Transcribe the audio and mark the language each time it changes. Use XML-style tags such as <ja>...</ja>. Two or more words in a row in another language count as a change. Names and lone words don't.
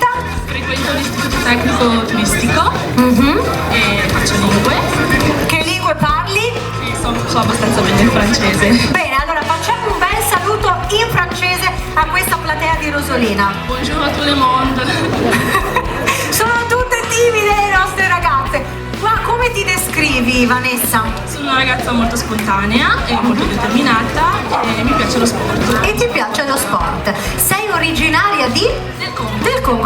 <it>Frequento l'istituto tecnico turistico e faccio lingue. Che lingue parli? E so abbastanza bene il francese. Bene, allora facciamo un bel saluto in francese a questa platea di Rosolina.</it> <fr>Bonjour à tout le monde.</fr> <it>Sono tutte timide le nostre ragazze. Ma come ti descrivi, Vanessa? Sono una ragazza molto spontanea e molto determinata e mi piace lo sport. E ti piace lo sport? Sei originaria di? Del Congo. Del Congo.</it>